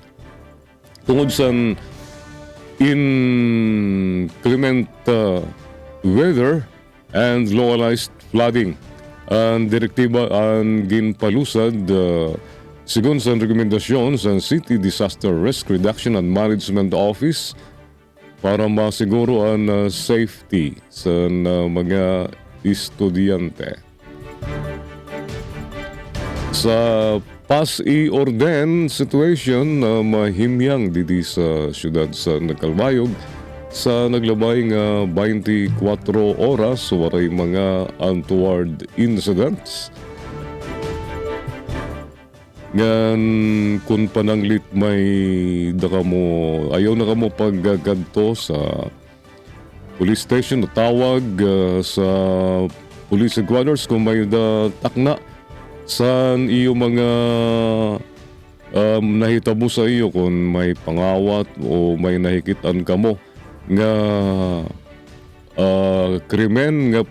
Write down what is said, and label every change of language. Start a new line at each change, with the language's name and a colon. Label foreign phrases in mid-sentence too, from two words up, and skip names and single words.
Waray: Tungod sa
English: inclement weather and localized flooding,
Waray: ang direktiba ang ginpalusad sigon sa rekomendasyon sa City Disaster Risk Reduction and Management Office para masiguro ang safety sa mga estudyante. Sa pas-i-orden situation na mahimyang didi sa siyudad sa Calbayog sa naglabay nga 24 oras waray mga
English: untoward incidents.
Waray: Ngan kung pananglit may daka mo ayaw na ka mo paggagadto sa
English: police station
Waray: na tawag sa
English: police headquarters
Waray: kung may takna saan iyo mga nahitabo sa iyo kung may pangawat o may nahikitan ka mo nga krimen nga